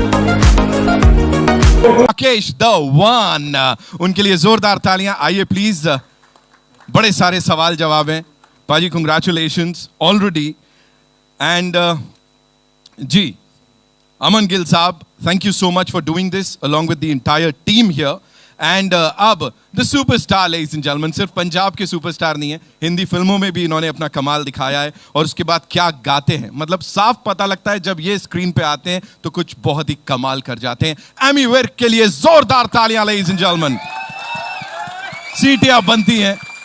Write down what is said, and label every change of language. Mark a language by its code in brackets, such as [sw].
[hi] Rakesh the one, उनके लिए जोरदार तालियां। आइए प्लीज, बड़े सारे सवाल जवाब हैं पाजी, [en] Congratulations already. And जी, अमन गिल साहब, thank you so much for doing this along with the entire team here. And [hi] अब [en] the superstar, ladies and gentlemen, [hi] सिर्फ पंजाब के सुपरस्टार नहीं है, हिंदी फिल्मों में भी इन्होंने अपना कमाल दिखाया है। और उसके बाद क्या गाते हैं, मतलब साफ पता लगता है जब ये स्क्रीन पे आते हैं तो कुछ बहुत ही कमाल कर जाते हैं। एमी विर्क के लिए जोरदार तालियां [en] ladies and gentlemen, [hi] सीटियां बनती हैं।